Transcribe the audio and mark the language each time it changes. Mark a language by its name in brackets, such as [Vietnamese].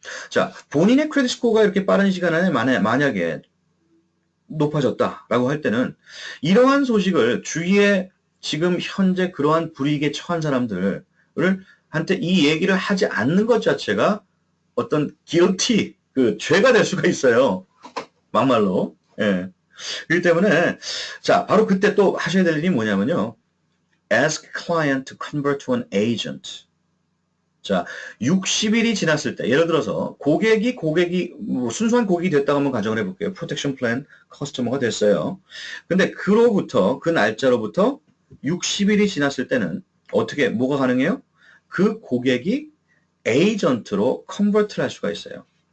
[Korean] 자, 본인의 크레딧 스코어가 이렇게 빠른 시간 안에 만약에 높아졌다라고 할 때는 이러한 소식을 주위에 지금 현재 그러한 불이익에 처한 사람들을 한테 이 얘기를 하지 않는 것 자체가 어떤 guilty, 죄가 될 수가 있어요. 막말로. 예. 그렇기 때문에 자, 바로 그때 또 하셔야 될 일이 뭐냐면요. [English] Ask client to convert to an agent. [Korean] 자, 60일이 지났을 때, 예를 들어서 고객이 뭐 순수한 고객이 됐다고 한번 가정을 해볼게요. 프로텍션 플랜 커스터머가 됐어요. 근데 그 날짜로부터 60일이 지났을 때는 뭐가 가능해요? 그 고객이 에이전트로 컨버트를 할 수가 있어요.